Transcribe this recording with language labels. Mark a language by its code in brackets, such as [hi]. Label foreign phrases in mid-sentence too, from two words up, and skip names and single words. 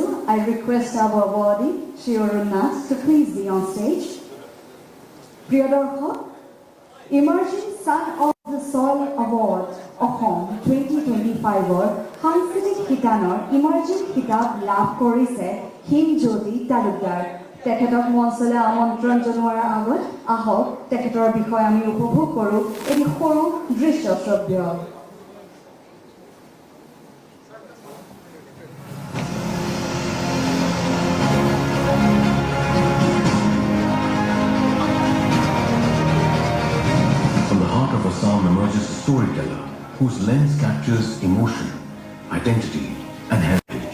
[en] I request our awardee শ্ৰী অৰুণ নাথ to please be on stage. [as] প্ৰিয় দৰ্শক, emerging Son of The Soil Award অসম 2025 সাংস্কৃতিক শিতানৰ ইমাৰ্জিং কিতাপ লাভ কৰিছে হিমজ্যোতি তালুকদাৰ। তেখেতক মঞ্চলৈ আমন্ত্ৰণ জনোৱাৰ আগত আহক তেখেতৰ বিষয়ে আমি উপভোগ কৰোঁ এটি সৰু দৃশ্য শ্ৰব্য। [en] From the heart of Assam emerges a storyteller whose lens captures emotion, identity, and heritage.